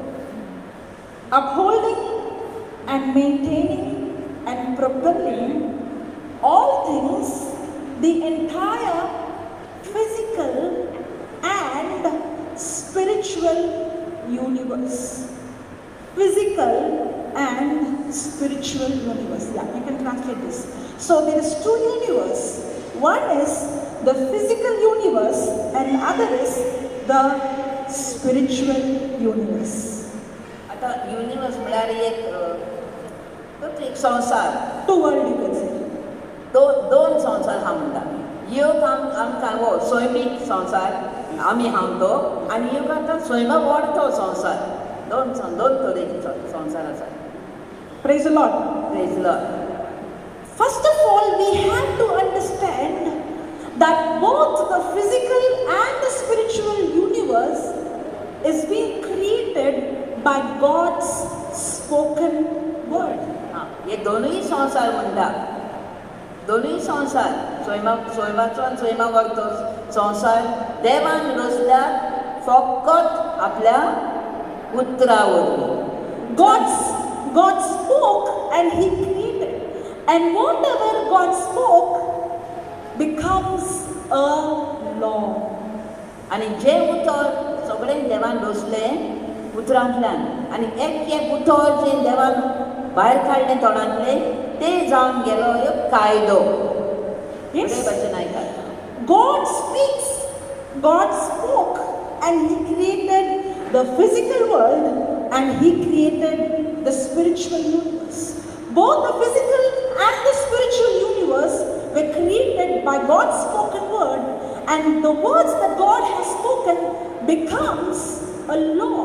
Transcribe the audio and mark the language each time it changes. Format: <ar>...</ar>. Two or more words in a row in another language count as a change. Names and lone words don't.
<en>Upholding and maintaining and propelling all things, the entire physical and spiritual universe. Physical and spiritual universe. Yeah, you can translate this. So there is two universe. One is the physical universe and other is the spiritual universe.</en> <kok>आता युनिवर्स म्हळ्यार एक संसार.</kok> <en>Two world you can say.</en> <kok>दोन संसार हा म्हणटा. योग आमकां हो स्वयंमीक संसार आमी हांव तो आनी योग आतां स्वयंम वाडतो संसार. दोन तरेचे संसार आसा.</kok> <en>Praise the Lord. Praise the Lord. First of all, we have to understand that both the physical and the spiritual universe is being created by God's spoken word.</en> <kok>हे दोनूय संसार म्हणटा. दोनूय संसार स्वयंमाचो आनी स्वयंमा वाडतो संसार देवान रचल्या फकत आपल्या उतरावरवी.</kok> <en>God spoke and he created. And whatever God spoke becomes a law.</en> <kok>आनी जे उतर सगळें देवान रचलें उतरांतल्यान आनी एक उतर जें देवान भायर काडलें तोंडांतलें तें जावन गेलो एक कायदो.</kok> <en>Yes.</en> <kok>भशेन आयकात.</kok> <en>God speaks, God spoke, and he created the physical world and he created the spiritual universe. Both the physical and the spiritual universe were created by God's spoken word, and the words that God has spoken becomes a law.</en>